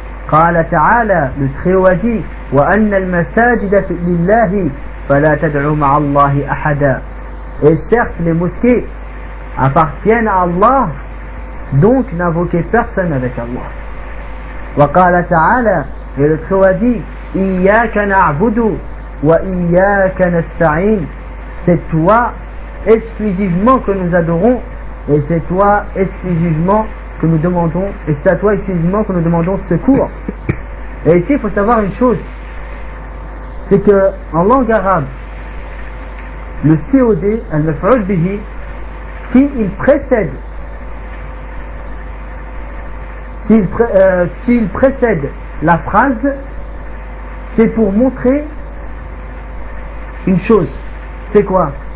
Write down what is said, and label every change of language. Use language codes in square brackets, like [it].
[ar] قال تعالى, [fr] le Très-Haut a dit, [ar] وأن المساجد لله فلا تدعو مع الله أحدا. [fr] Et certes les mosquées appartiennent à Allah, donc n'invoquez personne avec Allah. [ar] وقال تعالى, [fr] et le Très-Haut a dit, [ar] إياك نعبد وإياك نستعين. [fr] C'est toi exclusivement que nous adorons et c'est toi exclusivement que nous demandons et c'est à toi exclusivement que nous demandons secours. Et ici il faut savoir une chose, c'est que en langue arabe le COD al-maf'ul bihi, s'il précède s'il précède la phrase, c'est pour montrer une chose. C'est quoi?